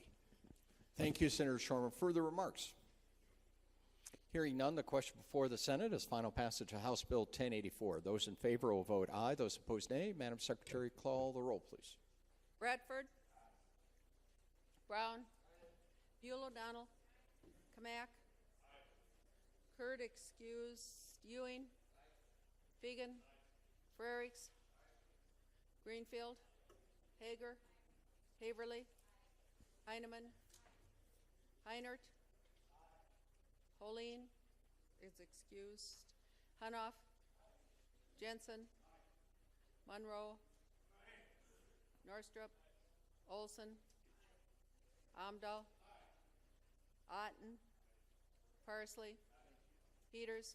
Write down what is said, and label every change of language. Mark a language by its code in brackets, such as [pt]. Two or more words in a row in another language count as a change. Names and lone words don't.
[en] Thank you, Senator Shorman. Further remarks? Hearing none, the question before the Senate is final passage of House Bill 1084. Those in favor will vote aye. Those opposed, nay. Madam Secretary, call the roll, please. Bradford. Brown. Buell O'Donnell. Kamak. Kurd excused. Ewing. Fegan. Frerichs. Greenfield. Hager. Haverly. Heineman. Heinert. Holeen is excused. Hunoff. Jensen. Monroe. Norstrup. Olson. Amdahl. Otten. Parsley. Peters.